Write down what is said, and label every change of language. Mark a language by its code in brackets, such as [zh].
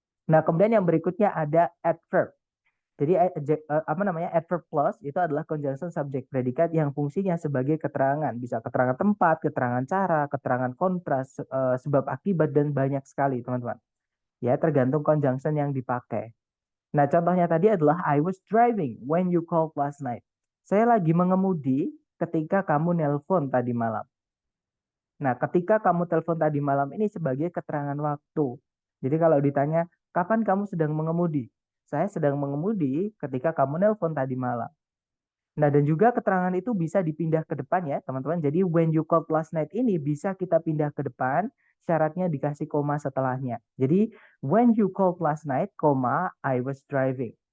[id] Nah, kemudian yang berikutnya ada adverb. Jadi apa namanya adverb clause itu adalah conjunction subject predikat yang fungsinya sebagai keterangan, bisa keterangan tempat, keterangan cara, keterangan kontras, sebab akibat dan banyak sekali teman-teman. Ya tergantung conjunction yang dipakai. Nah contohnya tadi adalah [en] I was driving when you called last night. [id] Saya lagi mengemudi ketika kamu nelpon tadi malam. Nah ketika kamu telepon tadi malam ini sebagai keterangan waktu. Jadi kalau ditanya kapan kamu sedang mengemudi? Saya sedang mengemudi ketika kamu nelpon tadi malam. Nah, dan juga keterangan itu bisa dipindah ke depan ya, teman-teman. Jadi, [en] when you called last night [id] ini bisa kita pindah ke depan, syaratnya dikasih koma setelahnya. [en] Jadi, when you called last night, koma, I was driving.